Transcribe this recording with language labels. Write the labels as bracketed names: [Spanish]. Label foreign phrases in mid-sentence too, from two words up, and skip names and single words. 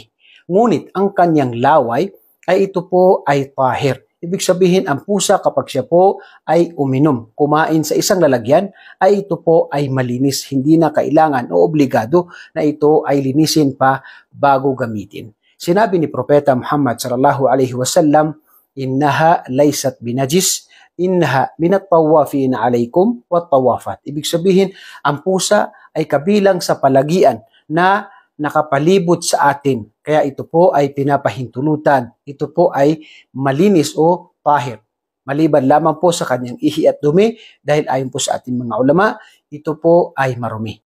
[Filipino] Ngunit ang kanyang laway ay ito po ay tahir. Ibig sabihin, ang pusa kapag siya po ay uminom, kumain sa isang lalagyan, ay ito po ay malinis. Hindi na kailangan o obligado na ito ay linisin pa bago gamitin. Sinabi ni Propeta Muhammad [Arabic] صلى الله عليه وسلم إنها ليست بنجس إنها من الطوافين عليكم والطوافات." [Filipino] Ibig sabihin, ang pusa ay kabilang sa palagian na nakapalibot sa atin. Kaya ito po ay pinapahintulutan. Ito po ay malinis o tahir. Maliban lamang po sa kanyang ihi at dumi, dahil ayon po sa ating mga ulama, ito po ay marumi.